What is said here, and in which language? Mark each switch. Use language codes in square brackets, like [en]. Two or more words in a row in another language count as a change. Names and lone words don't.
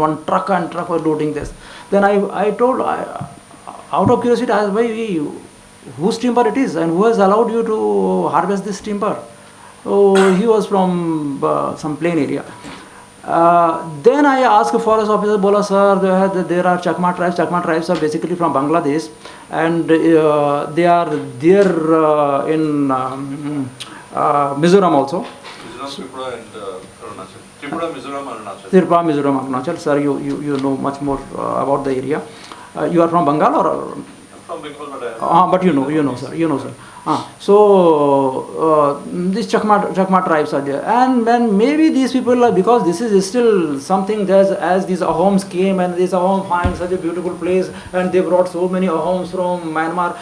[en] One truck and truck were loading this. Then I told, out of curiosity, I asked, whose timber it is and who has allowed you to harvest this timber? So he was from some plain area. Then I asked forest officer, bola sir, there are Chakma tribes. Chakma tribes are basically from Bangladesh, and they are there in Mizoram also. Mizoram, Tripura and Arunachal. Tripura, Mizoram, Arunachal. Tripura, Mizoram, Arunachal. Sir, you know much more about the area. You are from Bengal or? I'm from Bankhwal, but But you know, sir. So these Chakma tribes are there, and when maybe these people are, because this is still something that as these Ahoms came and these Ahom find such a beautiful place and they brought so many Ahoms from Myanmar.